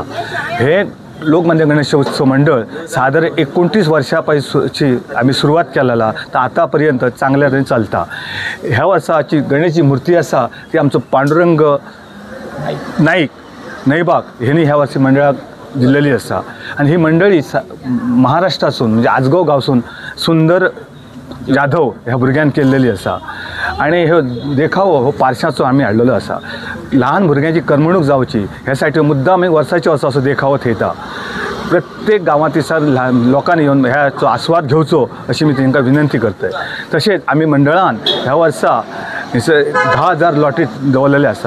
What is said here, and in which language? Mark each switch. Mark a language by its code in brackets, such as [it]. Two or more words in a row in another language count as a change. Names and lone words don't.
[mr] हे लोकमान्य गणेश उत्सव मंडळ साधारण 29 वर्षापासूनची आम्ही सुरुवात केलेला तर आतापर्यंत चांगल्या तऱ्हेने चालता. [kok] ह्या वर्साची गणेशची मूर्ती असा ती आमचं पांडुरंग नाईक नैबाग ह्यांनी ह्या वर्षी मंडळाक दिलेली असा. आणि ही मंडळी महाराष्ट्रासून म्हणजे आजगाव गावसून सुंदर जाधव ह्या भुरग्यान केल्लेली असा. आणि हे देखावो हो पारशाचो आम्ही हाडलेलो असा. लहान भुरग्यांची करमणूक जावची ह्या साठी मुद्दाम वर्साचे वर्सा असो देखावो थेयता. प्रत्येक गांवांत सर लोकांनी येवन ह्याचो आस्वाद घेवचो अशी मी तांकां विनंती करतय. तशेंच आमी मंडळान ह्या वर्सा 10,000 लॉटरी दवरलेले असा.